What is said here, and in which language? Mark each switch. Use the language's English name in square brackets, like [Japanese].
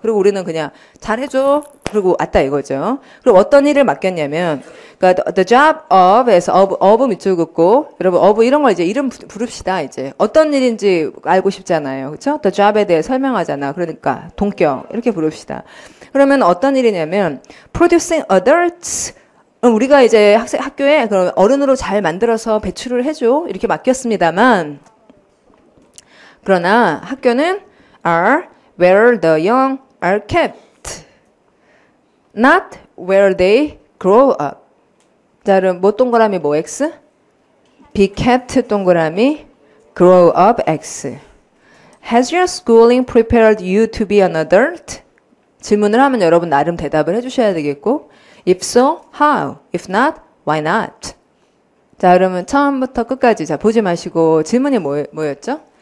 [Korean] 그리고 우리는 그냥 잘해줘. 그리고 왔다 이거죠. 그리고 어떤 일을 맡겼냐면 그러니까 the job of에서 of 밑줄 긋고 여러분 of 이런 걸 이제 이름 부릅시다. 이제 어떤 일인지 알고 싶잖아요. 그렇죠? the job에 대해 설명하잖아. 그러니까 동격 이렇게 부릅시다. 그러면 어떤 일이냐면 [English] producing adults [Korean] 우리가 이제 학교에 그럼 어른으로 잘 만들어서 배출을 해줘. 이렇게 맡겼습니다만, 그러나 학교는 [English] are where the young are kept. Not where they grow up. [Korean] 자, 그럼 뭐 동그라미 뭐 X? be kept 동그라미 grow up X. [English] Has your schooling prepared you to be an adult? [Korean] 질문을 하면 여러분 나름 대답을 해주셔야 되겠고, [English] If so, how? If not, why not? [Korean] 자, 그러면 처음부터 끝까지 자 보지 마시고 질문이 뭐였죠?